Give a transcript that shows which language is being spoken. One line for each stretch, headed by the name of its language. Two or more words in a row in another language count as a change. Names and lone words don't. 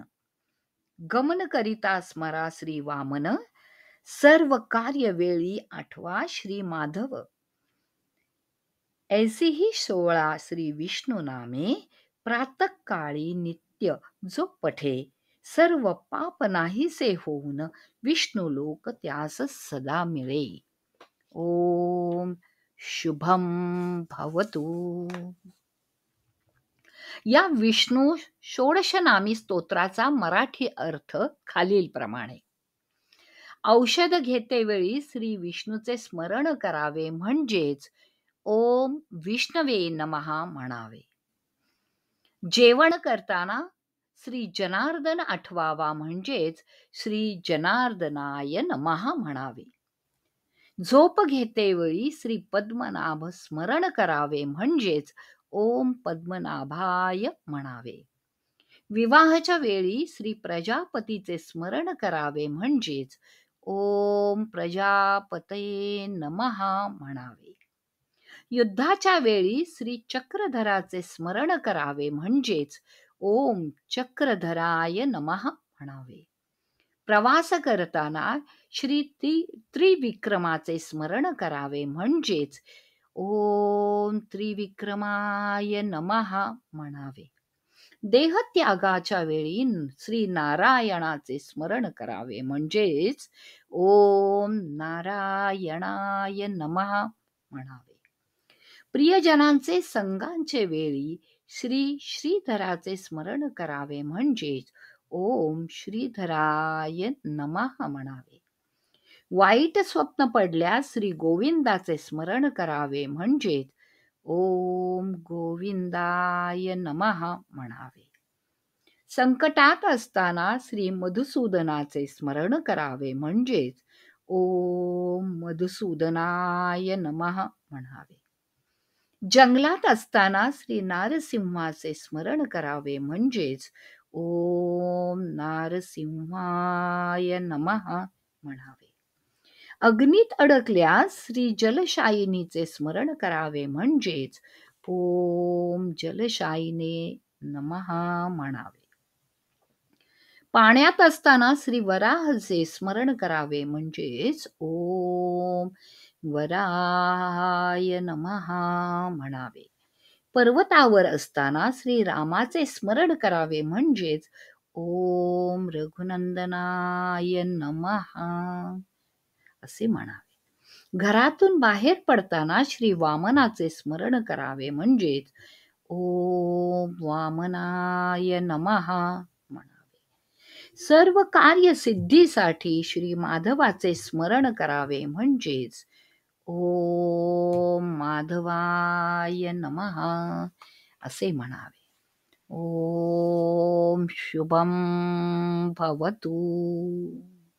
Marathi: गमन करिता स्मरा श्री वामन, सर्व कार्य वेळी आठवा श्री माधव. ऐसी ही 16 श्री विष्णू नामे, प्रातःकाळी नित्य जो पठे. सर्व पाप नाहीसे होऊन, विष्णू लोक त्यास सदा मिळे.
Sanskrit: ओम शुभम भवतु.
Marathi: या विष्णू षोडशनामी स्तोत्राचा मराठी अर्थ खालीलप्रमाणे. औषध घेतेवेळी श्री विष्णूचे स्मरण करावे, म्हणजेच
Sanskrit: ओम विष्णवे नमः
Marathi: म्हणावे. जेवण करताना श्री जनार्दन आठवावा, म्हणजेच
Sanskrit: श्री जनार्दनाय नमः
Marathi: म्हणावे. झोप घेतेवेळी श्री पद्मनाभ स्मरण करावे, म्हणजेच
Sanskrit: ओम पद्मनाभाय
Marathi: म्हणावे. विवाहाच्या वेळी श्री प्रजापतीचे स्मरण करावे, म्हणजेच
Sanskrit: ओम प्रजापतये नमः
Marathi: म्हणावे. युद्धाच्या वेळी श्री चक्रधराचे स्मरण करावे, म्हणजेच
Sanskrit: ओम चक्रधराय नमः
Marathi: म्हणावे. प्रवास करताना श्री त्रिविक्रमाचे स्मरण करावे, म्हणजेच
Sanskrit: ओम त्रिविक्रमाय नमः
Marathi: म्हणावे. देहत्यागाच्या वेळी श्री नारायणाचे स्मरण करावे, म्हणजेच
Sanskrit: ओम नारायणाय नमः
Marathi: म्हणावे. प्रियजनांचे संगांचे वेळी श्री श्रीधराचे स्मरण करावे, म्हणजेच
Sanskrit: ओम श्रीधराय नमः
Marathi: म्हणावे. वाईट स्वप्न पडल्यास श्री गोविंदाचे स्मरण करावे, म्हणजेच
Sanskrit: ओम गोविंदाय नमः
Marathi: म्हणावे. संकटात असताना श्री मधुसूदनाचे स्मरण करावे, म्हणजेच
Sanskrit: ओम मधुसूदनाय नमः
Marathi: म्हणावे. जंगलात असताना श्री नारसिंहाचे स्मरण करावे, म्हणजेच
Sanskrit: ओम नारसिंहाय नमः
Marathi: म्हणावे. अग्नीत अडकल्यास श्री जलशायिनीचे स्मरण करावे, म्हणजेच
Sanskrit: ओम जलशायिने नमः
Marathi: म्हणावे. पाण्यात असताना श्री वराहचे स्मरण करावे, म्हणजेच
Sanskrit: ओम वराहाय नमः
Marathi: म्हणावे. पर्वतावर असताना श्री रामाचे स्मरण करावे, म्हणजेच
Sanskrit: ओम रघुनंदनाय नमः
Marathi: असे म्हणावे. घरातून बाहेर पडताना श्री वामनाचे स्मरण करावे, म्हणजेच
Sanskrit: ओम वामनाय नमः
Marathi: म्हणावे. सर्व कार्य सिद्धीसाठी श्री माधवाचे स्मरण करावे, म्हणजेच
Sanskrit: ओम माधवाय नमः
Marathi: असे म्हणावे.
Sanskrit: ओम शुभम भवतु.